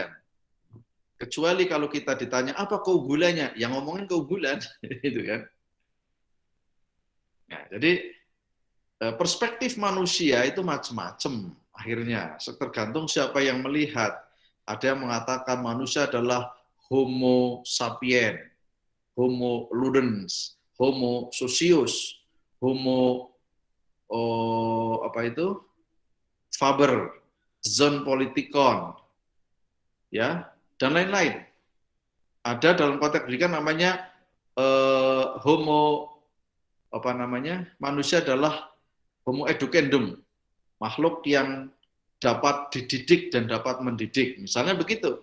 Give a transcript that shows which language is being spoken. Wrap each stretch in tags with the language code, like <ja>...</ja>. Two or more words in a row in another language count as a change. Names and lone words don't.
<id>Kecuali kalau kita ditanya apa keunggulannya, yang ngomongin keunggulan, itu kan. Nah, jadi perspektif manusia itu macam-macam akhirnya, tergantung siapa yang melihat. Ada yang mengatakan manusia adalah</id> <la>Homo sapien, Homo ludens, Homo socius, Homo faber, zon politikon,</la> <id>ya, dan lain-lain. Ada dalam konteks pendidikan namanya Homo manusia adalah</id> <la>homo educandum,</la> <id>makhluk yang dapat dididik dan dapat mendidik, misalnya begitu.</id>